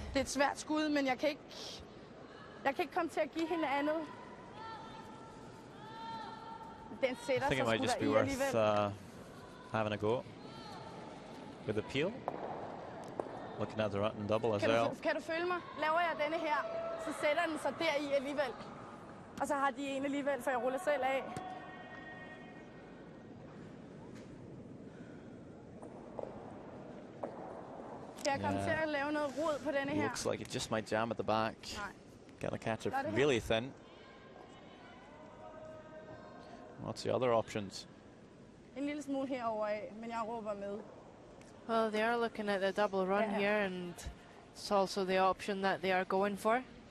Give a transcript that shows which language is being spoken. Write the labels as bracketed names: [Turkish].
[Danish] Det er et svært skud, men jeg kan ikke komme til at give hende andet. Den sætter [English] I think it might just be worth having a go with the peel. Looking at the rotten double as well. [Danish] Kan du følge mig? Laver jeg denne her, så sætter den sig deri alligevel. Og så har de en alligevel, for jeg ruller selv af. Skal jeg komme til at lave noget rod på denne her? [English] Looks like it just might jam at the back. Gotta catch it really thin. What's the other options? [Danish] En lille smule herover af, men jeg råber med. [English] Well, they are looking at the double run Yeah. here, and it's also the option that they are going for.